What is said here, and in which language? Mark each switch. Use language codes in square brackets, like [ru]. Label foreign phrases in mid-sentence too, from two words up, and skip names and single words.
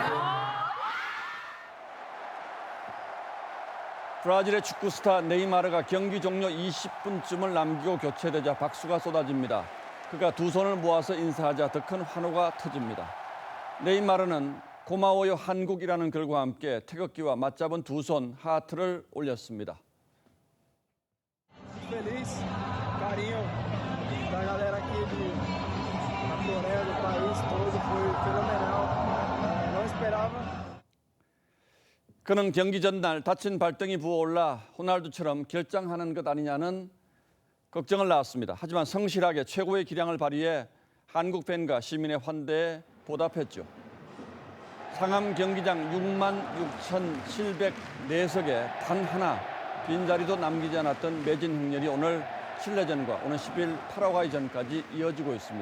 [ko] 브라질의 축구 스타 네이마르가 경기 종료 20분쯤을 남기고 교체되자 박수가 쏟아집니다. 그가 두 손을 모아서 인사하자 더 큰 환호가 터집니다. 네이마르는 고마워요 한국이라는 글과 함께 태극기와 맞잡은 두 손 하트를 올렸습니다. [pt] Feliz, carinho da galera aqui da Coreia, do país todo, foi fenomenal. Não esperava. [ko] 그는 경기 전날 다친 발등이 부어올라 호날두처럼 결장하는 것 아니냐는 걱정을 낳았습니다. 하지만 성실하게 최고의 기량을 발휘해 한국 팬과 시민의 환대에 보답했죠. 상암 경기장 66,704석에 단 하나 빈자리도 남기지 않았던 매진 행렬이 오늘 칠레전과 오는 10일 파라과이전까지 이어지고 있습니다.